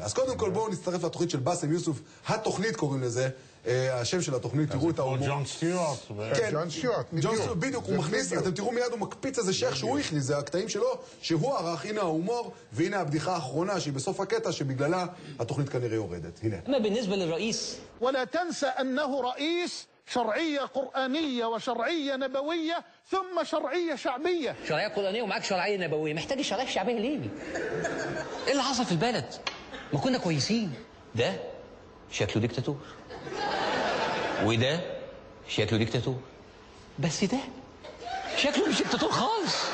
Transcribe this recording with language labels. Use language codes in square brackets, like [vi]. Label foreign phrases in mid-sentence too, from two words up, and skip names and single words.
[he] אז קודם כל בואו נצטרף לתוכנית של באסם יוסוף, התוכנית קוראים לזה, השם של התוכנית, תראו את ההומור. ג'ון סטיוארט. כן, ג'ון סטיוארט, בדיוק, הוא מכניס, אתם תראו מיד הוא מקפיץ איזה שייך שהוא הכניס, זה הקטעים שלו, שהוא ערך, הנה ההומור, והנה הבדיחה האחרונה שהיא בסוף הקטע, שבגללה התוכנית כנראה יורדת. הנה. [ar] أما بالنسبة للرئيس ولا تنسى أنه رئيس شرعية قرآنية وشرعية نبوية ثم شرعية شعبية. شرعية قرآنية ومعاك شرعية نبوية، محتاج الشرعية الشعبية ليه؟ ايه اللي حصل في البلد؟ ما كنا كويسين. ده شكله ديكتاتور وده شكله ديكتاتور، بس ده شكله مش ديكتاتور خالص.